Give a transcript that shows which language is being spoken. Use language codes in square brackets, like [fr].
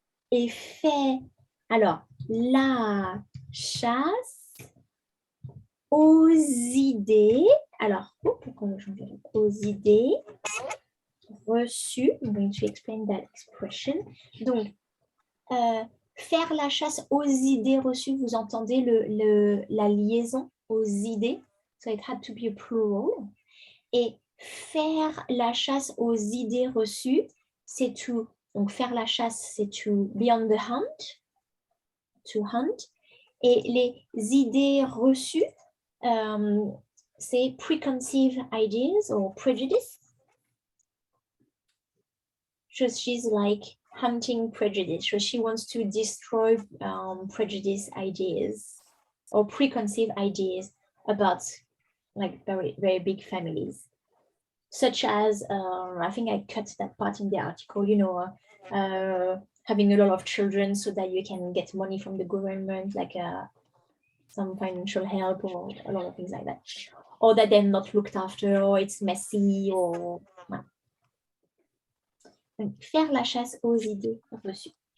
[fr] Et fait, alors, la chasse aux idées. Alors, pourquoi on change aux idées reçues. [en] I'm going to explain that expression. [fr] Donc, faire la chasse aux idées reçues, vous entendez la liaison aux idées. [en] So it had to be a plural. [fr] Et faire la chasse aux idées reçues, c'est [en] to, [fr] donc faire la chasse, c'est [en] to be on the hunt, to hunt. [fr] Et les idées reçues, c'est [en] preconceived ideas or prejudice. So she's like hunting prejudice. So she wants to destroy prejudice ideas or preconceived ideas about like very, very big families. Such as, I think I cut that part in the article, you know, having a lot of children so that you can get money from the government, like some financial help or a lot of things like that. Or that they're not looked after, or it's messy, or... [fr] Voilà. Donc, faire la chasse aux idées reçues.